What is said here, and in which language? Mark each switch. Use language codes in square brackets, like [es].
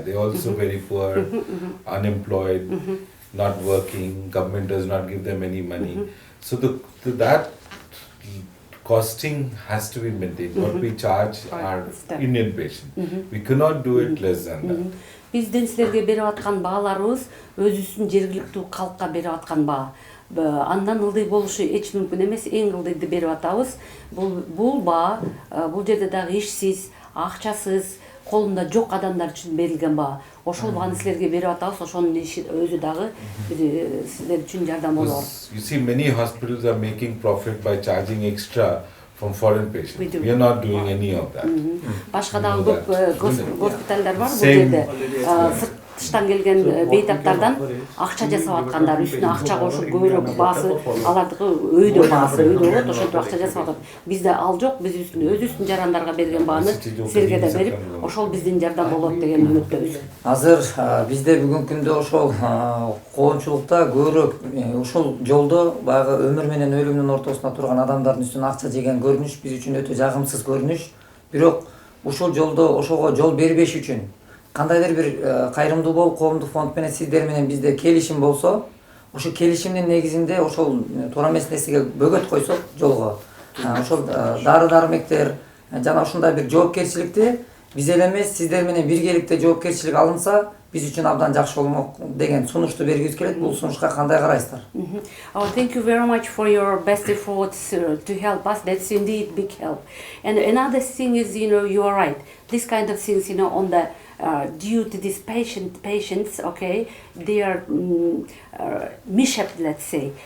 [en] They're also very poor, unemployed, not working, government does not give them any money. So that costing has to be maintained. What we charge our Indian patients. We cannot do it less than that. [ky] Биздин силерге берип аткан бааларыбыз өзүбүздүн жергиликтүү калкка берип аткан баа. Андан ылдый болушу эч мүмкүн эмес, эң ылдыйды берип атабыз. Бул баа, бул жерде дагы ишсиз, акчасыз, колунда жок адамдар үчүн берилген баа. Ошол бааны силерге берип атабыз, ошонун өзү дагы силер үчүн жардам болор. [en] You see, many hospitals are making profit by charging extra from foreign patients. We are not doing any of that. [ky] Башка дагы көп госпиталдар бар бул жерде. Тыштан келген бейтаптардан акча жасап аткандар, үстүнө акча кошуп көбүрөөк баасы, алардыкы өйдө баасы, өйдө болот, ошентип акча жасап атат. Бизде ал жок, биз өзүбүздүн жарандарга берген бааны силерге да берип, ошол биздин жардам болот деген үмүттөбүз. Азыр бизде бүгүнкү күндө ошол коомчулукта көбүрөөк ушул жолдо баягы өмүр менен өлүмдүн ортосунда турган адамдардын үстүнө акча жеген көрүнүш биз үчүн өтө жагымсыз көрүнүш. Бирок ушул жолдо ошого жол бербеш үчүн кандайдыр бир кайрымдуу болуп коомдук фонд менен сиздер менен бизде келишим болсо, ошо келишимдин негизинде ошол туура эмес нерсеге бөгөт койсок жолго, ошол дары-дармектер жана ушундай бир жоопкерчиликти биз эле эмес сиздер менен биргеликте жоопкерчилик алынса, биз үчүн абдан жакшы болмок деген сунушту бергибиз келет. Бул сунушка кандай карайсыздар? [en] Thank you very much for your best efforts to help us. That's indeed big help. And another thing is, you are right. This kind of things, on the due to these patients, okay, they are mishap, let's say.